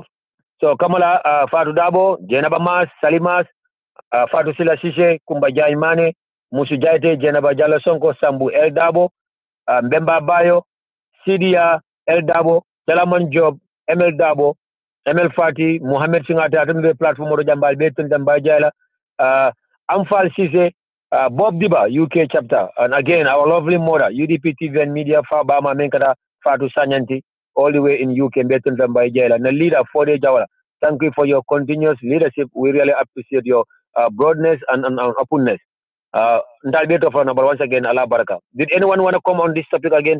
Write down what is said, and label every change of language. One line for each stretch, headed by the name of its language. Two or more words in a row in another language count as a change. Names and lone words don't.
English: So Kamala, Fatou Dabo, Jenaba Mas, Salimas, Fatou Sila Sise, Kumbaja Imane, Musu Jaite, Jenaba Jalo Sonko, Sambu El Dabo, Mbemba Bayo, Sidia El Dabo, Salaman Job, ML Dabo, ML Fati, Mohamed Singata, Atumbe Platform Jambal Betun Jambajala, Amfal Sise, Bob Diba, UK chapter, and again our lovely mother, UDP TV and Media, Fabama Menkata, Fatu Sanyanti, all the way in UK, Betun Jambajala, and the leader 4-day Jawala. Thank you for your continuous leadership. We really appreciate your broadness and openness. Once again, Allah Baraka. Did anyone want to come on this topic again?